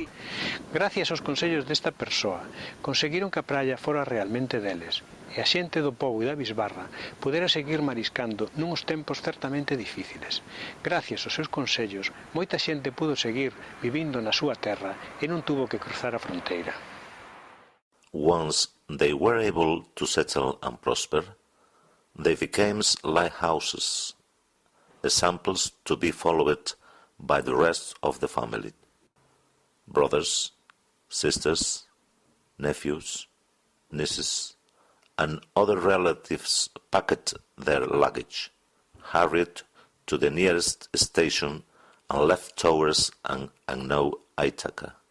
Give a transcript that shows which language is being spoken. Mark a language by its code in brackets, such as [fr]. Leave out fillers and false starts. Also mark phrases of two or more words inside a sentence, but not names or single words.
[gl] Gracias aos consellos desta persoa, conseguiron que a praia fora realmente deles, e a xente do pobo e da bisbarra pudera seguir mariscando nuns tempos certamente difíciles. Gracias aos seus consellos, moita xente pudo seguir vivindo na súa terra e non tuvo que cruzar a fronteira. [en] Once they were able to settle and prosper, they became lighthouses, examples to be followed by the rest of the family. Brothers, sisters, nephews, nieces, and other relatives packed their luggage, hurried to the nearest station, and left towards an unknown Ithaca.